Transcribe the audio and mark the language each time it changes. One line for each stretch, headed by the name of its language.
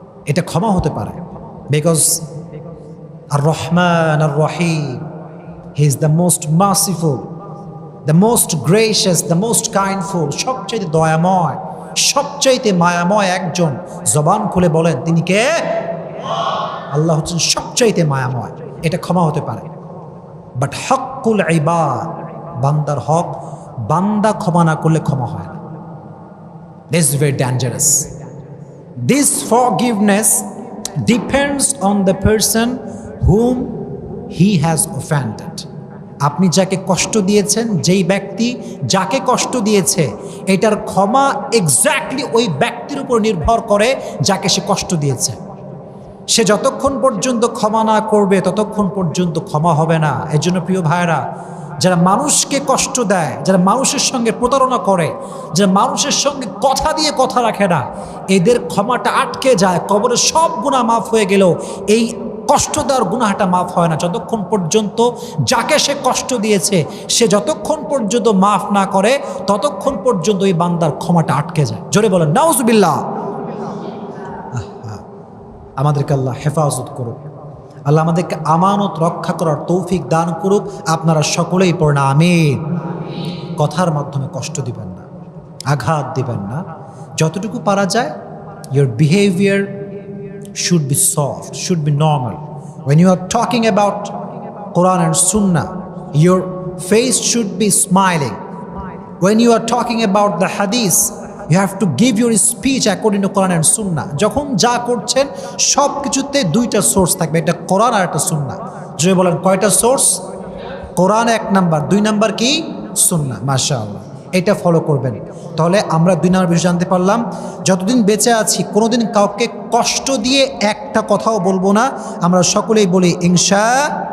Bangla: এটা ক্ষমা হতে পারে, because আর Rahman আর Rahim,
English: he is the most merciful, the most gracious, the most kindful,
Bangla: সবচাইতে দয়াময়, সবচাইতে মায়াময় একজন। জবান খুলে বলেন তিনি কে? আল্লাহ হচ্ছেন সবচাইতে মায়াময়। এটা ক্ষমা হতে পারে। বাট হকুল ইবাদ, বান্দার হক, বান্দা ক্ষমা না করলে ক্ষমা হয় না।
English: This is very dangerous. This forgiveness depends on the person whom he has offended.
Bangla: আপনি যাকে কষ্ট দিয়েছেন, যেই ব্যক্তি যাকে কষ্ট দিয়েছে, এটার ক্ষমা এক্স্যাক্টলি ওই ব্যক্তির উপর নির্ভর করে যাকে সে কষ্ট দিয়েছে। সে যতক্ষণ পর্যন্ত ক্ষমা না করবে ততক্ষণ পর্যন্ত ক্ষমা হবে না। এজন্য প্রিয় ভাইরা, যারা মানুষকে কষ্ট দেয়, যারা মানুষের সঙ্গে প্রতারণা করে, যারা মানুষের সঙ্গে কথা দিয়ে কথা রাখে না, এদের ক্ষমাটা আটকে যায়। কবরের সব গুনাহ মাফ হয়ে গেলেও এই কষ্ট দেওয়ার গুনাহটা মাফ হয় না যতক্ষণ পর্যন্ত যাকে সে কষ্ট দিয়েছে সে যতক্ষণ পর্যন্ত মাফ না করে ততক্ষণ পর্যন্ত এই বান্দার ক্ষমাটা আটকে যায়। জোরে বলেন নাউজুবিল্লাহ। আমাদেরকে আল্লাহ হেফাজত করুক, আল্লাহ আমাদেরকে আমানত রক্ষা করার তৌফিক দান করুক। আপনারা সকলেই পড়েন আমিন। কথার মাধ্যমে কষ্ট দিবেন না, আঘাত দিবেন না। যতটুকু পারা যায়,
English: your behavior should be soft, should be normal. When you are talking about Quran and Sunnah, your face should be smiling. When you are talking about the Hadith, you have to give your speech according to Quran and Sunnah.
Bangla: যখন যা করছেন সব কিছুতে দুইটা source থাকবে, এটা কোরআন আর একটা সুন্নাহ। যদি বলেন কয়টা সোর্স? কোরআন এক নাম্বার, দুই নাম্বার কি? সুন্নাহ। মাশাআল্লাহ, এটা ফলো করবেন। তাহলে আমরা দুই নাম্বার বিষয় জানতে পারলাম, যতদিন বেঁচে আছি কোনোদিন কাউকে কষ্ট দিয়ে একটা কথাও বলবো না। আমরা সকলেই বলি ইনশাআল্লাহ।